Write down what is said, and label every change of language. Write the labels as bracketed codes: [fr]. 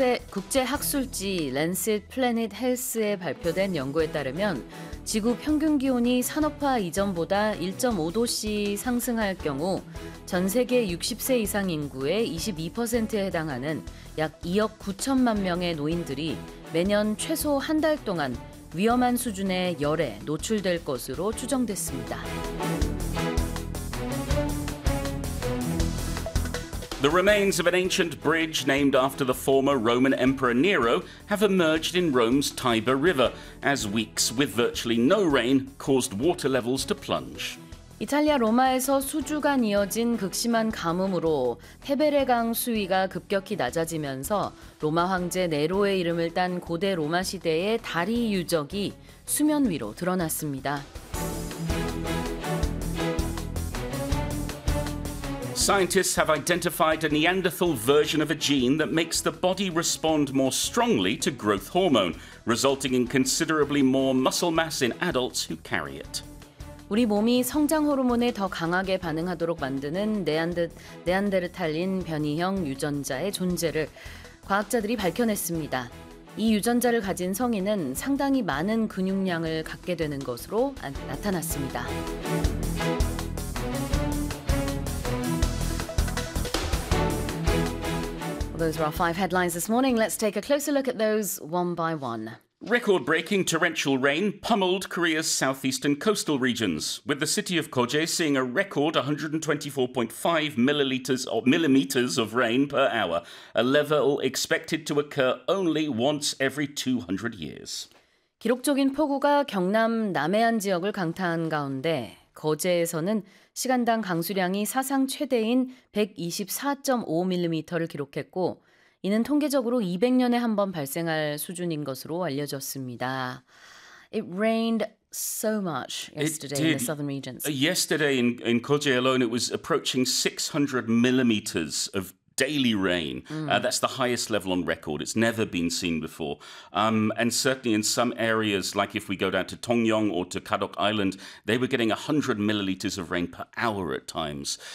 [ko] 국제학술지 Lancet Planet Health에 발표된 연구에 따르면 지구 평균 기온이 산업화 이전보다 1.5도씨 상승할 경우 전 세계 60세 이상 인구의 22%에 해당하는 약 2억 9천만 명의 노인들이 매년 최소 한 달 동안 위험한 수준의 열에 노출될 것으로 추정됐습니다. [en] The remains of an ancient bridge named after the former Roman Emperor Nero have emerged in Rome's Tiber River as weeks with virtually no rain caused water levels to plunge. [ko] 이탈리아 로마에서 수주간 이어진 극심한 가뭄으로 테베레강 수위가 급격히 낮아지면서 로마 황제 네로의 이름을 딴 고대 로마 시대의 다리 유적이 수면 위로 드러났습니다. [en] Scientists have identified a Neanderthal version of a gene that makes the body respond more strongly to growth hormone, resulting in considerably more muscle mass in adults who carry it. [ko] 우리 몸이 성장 호르몬에 더 강하게 반응하도록 만드는 네안데르탈린 변이형 유전자의 존재를 과학자들이 밝혀냈습니다. 이 유전자를 가진 성인은 상당히 많은 근육량을 갖게 되는 것으로 나타났습니다. [en] Those are our five headlines this morning. Let's take a closer look at those one by one. Record-breaking torrential rain pummeled Korea's southeastern coastal regions, with the city of Koje seeing a record 124.5 millimeters of rain per hour, a level expected to occur only once every 200 years. [ko] 기록적인 폭우가 경남 남해안 지역을 강타한 가운데 거제에서는 시간당 강수량이 사상 최대인 124.5mm를 기록했고, 이는 통계적으로 200년에 한 번 발생할 수준인 것으로 알려졌습니다. [en] It rained so much yesterday in the southern regions. Yesterday in Koje alone, it was approaching 600 millimeters of daily rain. That's the highest level on record. It's never been seen before. And certainly in some areas, like if we go down to Tongyeong or to Kadok Island, they were getting 100 milliliters of rain per hour at times.